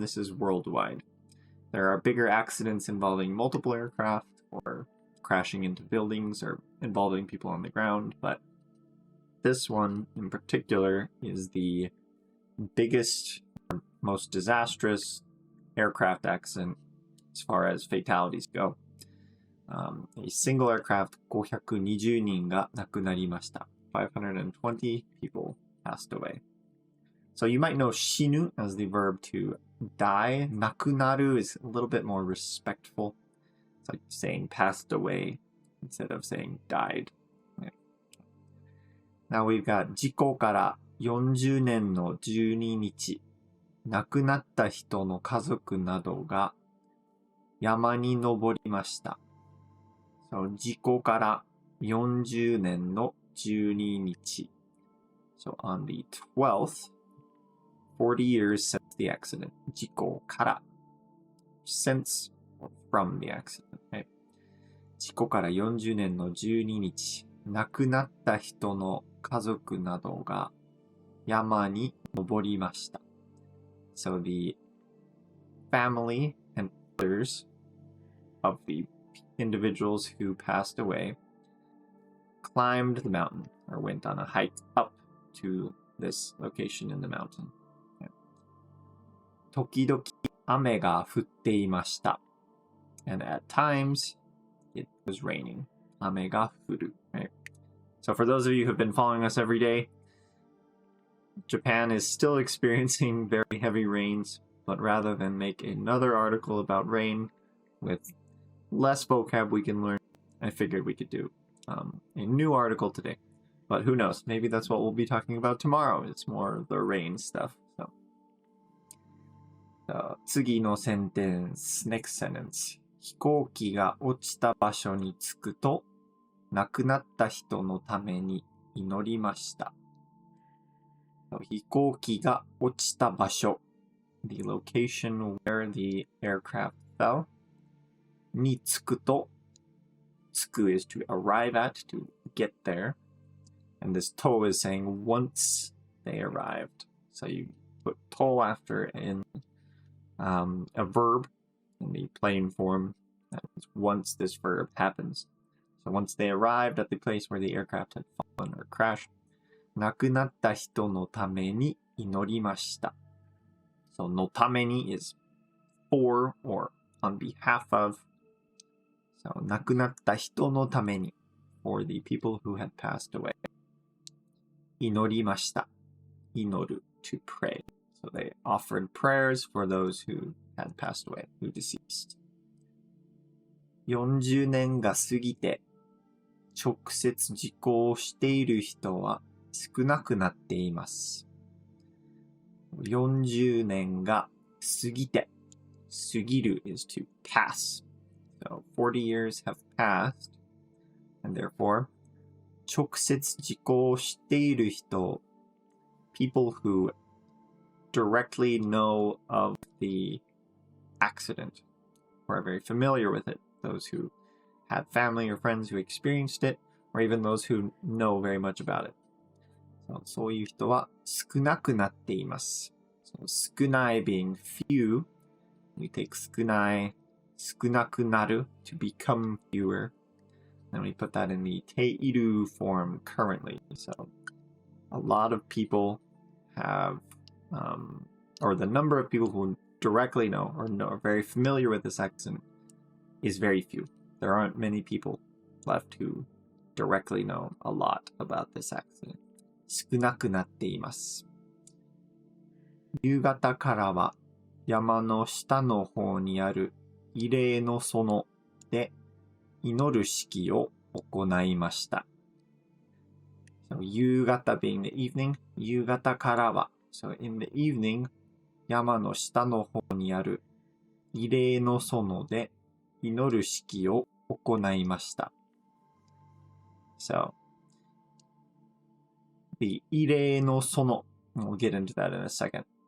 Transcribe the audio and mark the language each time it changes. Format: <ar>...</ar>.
<en>This is worldwide. There are bigger accidents involving multiple aircraft or crashing into buildings or involving people on the ground. But this one in particular is the biggest, most disastrous aircraft accident as far as fatalities go. A single aircraft</en> <ja>520人が亡くなりました.</ja> <en>520 people passed away. So you might know 死ぬ as the verb to die. 亡くなる is a little bit more respectful. It's like saying passed away instead of saying died. Okay.</en> <ja>Now we've got 事故から40年の12日。亡くなった人の家族などが山に登りました。 So 事故から40年の12日。</ja> <en>So on the 12th, 40 years since the accident. 事故から since or from the accident. Right?</en> <ja>事故から40年の12日。亡くなった人の家族などが山に登りました。</ja> <en>So the family and others of the individuals who passed away climbed the mountain or went on a hike up to this location in the mountain.</en> <ja>時々雨が降っていました。</ja> <en>And at times, it was raining.</en> <ja>雨が降る。Right?</ja> <en>So for those of you who've been following us every day, Japan is still experiencing very heavy rains, but rather than make another article about rain with less vocab we can learn, I figured we could do a new article today. But who knows? Maybe that's what we'll be talking about tomorrow. It's more the rain stuff.</en> <ja>So, 次のセンテンス</ja> <en>next sentence</en> <ja>飛行機が落ちた場所に着くと亡くなった人のために祈りました。</ja> <en>So,</en> <ja>飛行機が落ちた場所</ja> <en>the location where the aircraft fell</en> <ja>に着くと着く</ja> <en>is to arrive at, to get there. And this to is saying once they arrived. So you put to after in a verb in the plain form That's once this verb happens. So once they arrived at the place where the aircraft had fallen or crashed,</en> <ja>亡くなった人のために祈りました。</ja> <en>So のために is for or on behalf of. So</en> <ja>亡くなった人のために</ja> <en>for the people who had passed away.</en> <ja>祈りました。祈る to pray.</ja> <en>So they offered prayers for those who had passed away, who deceased.</en> <ja>40年が過ぎて直接受講している人は少なくなっています。 40年が過ぎて、過ぎる</ja> <en>is to pass. So 40 years have passed, and therefore,</en> <ja>直接受講している人、</ja> <en>people who directly know of the accident, or are very familiar with it, those who have family or friends who experienced it, or even those who know very much about it.</en> <ja>そういう人は少なくなっています。</ja> <en>So, 少ない being few, we take 少ない、少なくなる to become fewer. Then we put that in the ている form currently. So a lot of people have, or the number of people who directly know or are very familiar with this accident is very few. There aren't many people left who directly know a lot about this accident.</en> <ja>少なくなっています。夕方からは山の下の方にある慰霊の園で祈る式を行いました。 So, 夕方</ja> <en>being the evening,</en> <ja>夕方からは</ja> <en>So in the evening,</en> <ja>山の下の方にある慰霊の園で祈る式を行いました。</ja> <en>So, the 慰霊の園 We'll get into that in a second.</en>